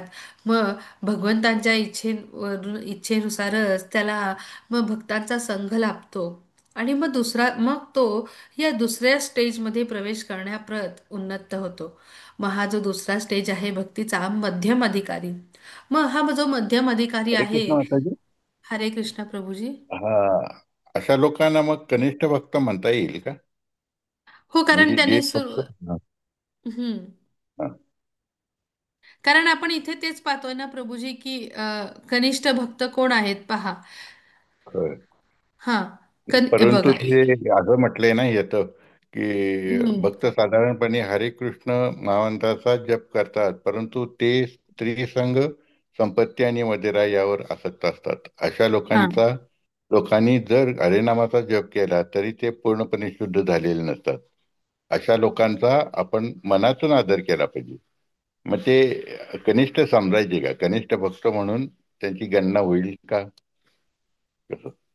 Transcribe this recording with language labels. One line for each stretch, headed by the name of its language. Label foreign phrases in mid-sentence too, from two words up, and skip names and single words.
Marathi: मग भगवंतांच्या इच्छेनुसारच त्याला मग भक्तांचा संघ लाभतो. आणि मग तो या दुसऱ्या स्टेजमध्ये प्रवेश करण्याप्रत उन्नत होतो. मग हा जो दुसरा स्टेज आहे भक्तीचा मध्यम अधिकारी. मग हा जो मध्यम अधिकारी हरे आहे. कृष्ण माताजी. हरे कृष्णा प्रभूजी. हा, अशा लोकांना मग कनिष्ठ भक्त म्हणता येईल का? हो, कारण म्हणजे जे त्याने फक्त हा, हम्म. हा, कारण आपण इथे तेच पाहतोय ना प्रभूजी की कनिष्ठ भक्त कोण आहेत पहा. खरं. हा. परंतु बघा. ते असं म्हटलंय ना येतं की हम्म. भक्त साधारणपणे हरे कृष्ण महामंत्राचा जप करतात, परंतु ते स्त्री संग, संपत्ती आणि मदिरा यावर आसक्त असतात. अशा हा. लोकांनी जर हरिनामाचा जप केला तरी ते पूर्णपणे शुद्ध झालेले नसतात. अशा लोकांचा आपण मनातून आदर केला पाहिजे. मग ते कनिष्ठ समजायचे का, कनिष्ठ भक्त म्हणून त्यांची गणना होईल का, कसं?